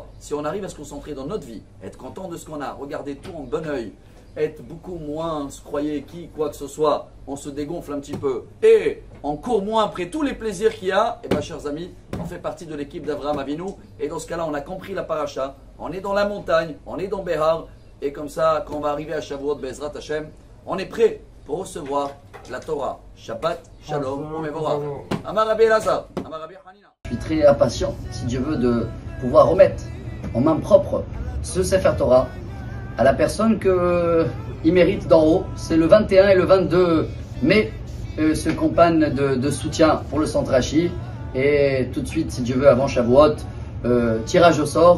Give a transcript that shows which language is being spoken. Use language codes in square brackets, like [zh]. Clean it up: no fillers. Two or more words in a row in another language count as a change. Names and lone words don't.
[fr] Si on arrive à se concentrer dans notre vie, être content de ce qu'on a, regarder tout en bon oeil, être beaucoup moins se croyer qui, quoi que ce soit, on se dégonfle un petit peu et on court moins après tous les plaisirs qu'il y a, et bien chers amis, on fait partie de l'équipe d'Avraham Avinu et dans ce cas-là on a compris la paracha, on est dans la montagne, on est dans Behar et comme ça quand on va arriver à Shavuot [he] בעזרת השם, [fr] on est prêt pour recevoir la Torah. [he] שבת, שלום, ומבורך. אמר רבי אלעזר, אמר רבי חנינא. [fr] Je suis très impatient, si Dieu veut, de pouvoir remettre en main propre ce [he] ספר תורה [fr] à la personne qu'il mérite d'en haut. C'est le 21 et le 22 mai, ce campagne de soutien pour le centre Rashi. Et tout de suite, si Dieu veut, avant Shavuot, tirage au sort.